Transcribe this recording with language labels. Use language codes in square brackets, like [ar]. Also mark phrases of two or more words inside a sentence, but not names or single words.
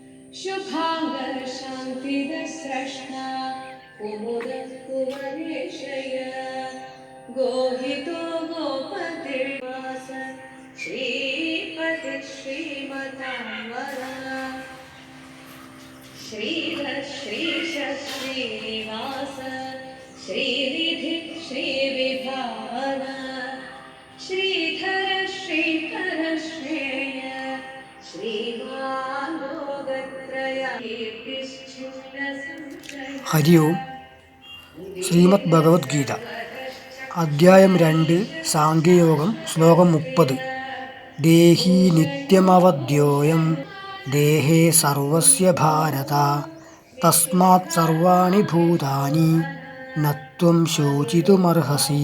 [sa] शुभांग शांतिद स्रष्टा कुमुद कुवरेशय गोहितो गोपतिर्वास श्रीपति श्रीमतांवरा श्रीधर श्रीश श्रीनिवास श्रीनिधि श्रीविभावन श्रीधर श्रीकर श्रेय ഹരി ഓം. [ml] ശ്രീമദ് ഭഗവത്ഗീത അധ്യായം 2 സാംഖ്യയോഗം ശ്ലോകം 30. [sa] ദേഹി നിത്യമവദ്യോയം ദേഹേ സർവസ്യ ഭാരത തസ്മാത് സർവാണി ഭൂതാനി നത്വം ശോചിതുമർഹസി.